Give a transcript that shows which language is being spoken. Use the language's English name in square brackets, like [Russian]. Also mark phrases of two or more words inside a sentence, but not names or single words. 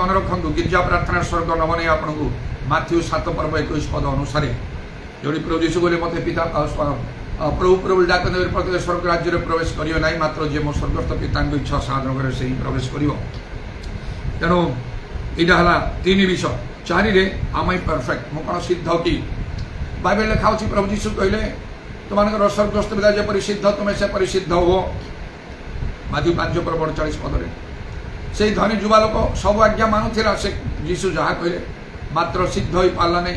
[Odia] ମନେ ରଖନ୍ତୁ, ଗିର୍ଜା ପ୍ରାର୍ଥନା ସ୍ୱର୍ଗ ନ ବନେଇ ଆପଣଙ୍କୁ ମାଥ୍ୟୁ 7 ପର୍ବ 21 ପଦ ଅନୁସାରେ ଯୋଉଠି ପ୍ରଭୁ ଯୀଶୁ କହିଲେ, ମୋତେ ପିତା ପ୍ରଭୁ ପ୍ରଭୁ ଡାକ ଦେବେ, ପ୍ରତ୍ୟେକ ସ୍ୱର୍ଗ ରାଜ୍ୟରେ ପ୍ରବେଶ କରିବେ ନାହିଁ, ମାତ୍ର ଯିଏ ମୋ ସ୍ୱର୍ଗସ୍ଥ ପିତାଙ୍କ ଇଚ୍ଛା ସାଧନ କରେ ସେହି ପ୍ରବେଶ କରିବ। ତେଣୁ ଏଇଟା ହେଲା 3 ବିଷୟ। 4ରେ [English] am I perfect, [Odia] ମୁଁ କ'ଣ ସିଦ୍ଧ କି। ବାଇବେଲ ଲେଖା ହେଉଛି, ପ୍ରଭୁ ଯୀଶୁ କହିଲେ, ତୁମମାନଙ୍କର ସ୍ୱର୍ଗସ୍ଥ ପିତା ଯେପରି ସିଦ୍ଧ ତୁମେ ସେପରି ସିଦ୍ଧ ହୁଅ। ମାଥ୍ୟୁ 5 ପର୍ବ 48 ପଦରେ। ସେଇ ଧନୀ ଯୁବା ଲୋକ ସବୁ ଆଜ୍ଞା ମାନୁଥିଲା, ସେ ଯୀଶୁ ଯାହା କହିଲେ, ମାତ୍ର ସିଦ୍ଧ ହୋଇପାରିଲା ନାହିଁ।